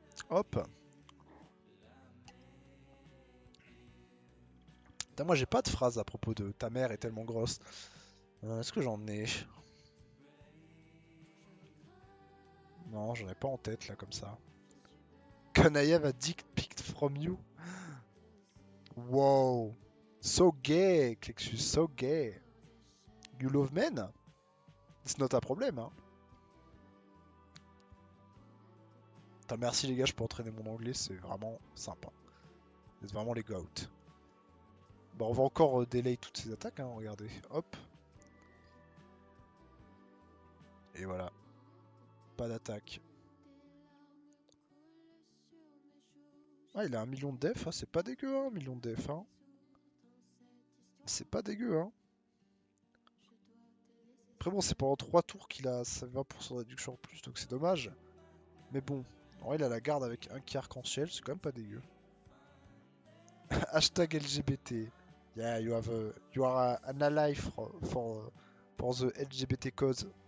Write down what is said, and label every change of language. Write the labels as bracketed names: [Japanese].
[French] Hop. Putain, moi j'ai pas de phrase à propos de ta mère est tellement grosse. Est-ce que j'en ai? Non, j'en ai pas en tête là comme ça. [English] Can I have a dick pic from you? Wow. So gay, Clexus, so gay. You love men? It's not a problem, hein. [French] Putain, merci les gars, je peux entraîner mon anglais, c'est vraiment sympa. Vous êtes vraiment les goats. Bah, on va encore delay toutes ces attaques, hein, regardez. Hop. Et voilà. Pas d'attaque. Ah, il a 1 million de def, hein, c'est pas dégueu, hein, 1 million de def, hein. C'est pas dégueu, hein. Après bon, c'est pendant 3 tours qu'il a sa 20% de réduction en plus, donc c'est dommage. Mais bon, en vrai, il a la garde avec un qui arc-en-ciel, c'est quand même pas dégueu. Hashtag LGBT. [English] Yeah, you are an ally for the LGBT cause.